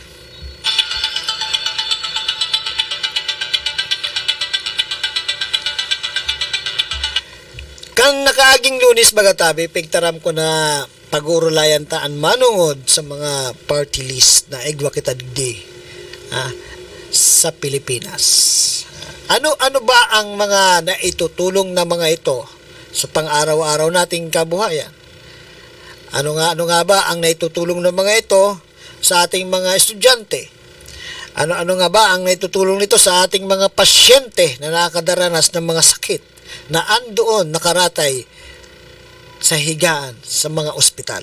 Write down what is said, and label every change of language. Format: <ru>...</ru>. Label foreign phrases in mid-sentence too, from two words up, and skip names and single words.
<bik>Kan nakaaging Lunes bagatabi, pigtaram ko na pag-urulayan taan manungod sa mga party list na igwa kita digdi sa Pilipinas.</bik> <tl>Ano ba ang mga naitutulong na mga ito sa pang-araw-araw nating kabuhayan? Ano nga ba ang naitutulong ng mga ito sa ating mga estudyante? Ano nga ba ang naitutulong nito sa ating mga pasyente na nakakadaranas ng mga sakit na andoon nakaratay sa higaan sa mga ospital?</tl>